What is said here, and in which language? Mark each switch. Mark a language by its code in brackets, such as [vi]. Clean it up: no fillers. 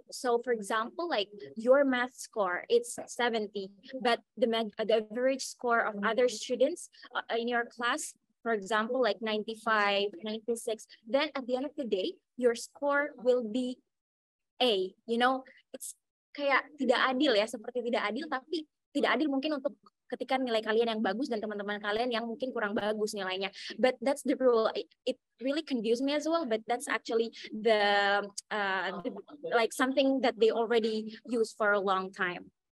[en] So for example, like your math score, it's 70, but the average score of other students in your class, for example, like 95, 96, then at the end of the day, your score will be A. You know, it's [id] kayak tidak adil ya, seperti tidak adil, tapi tidak adil mungkin untuk ketika nilai kalian yang bagus dan teman-teman kalian yang mungkin kurang bagus nilainya. [en] But that's the rule. It really confused me as well, but that's actually the like something that they already use for a long time.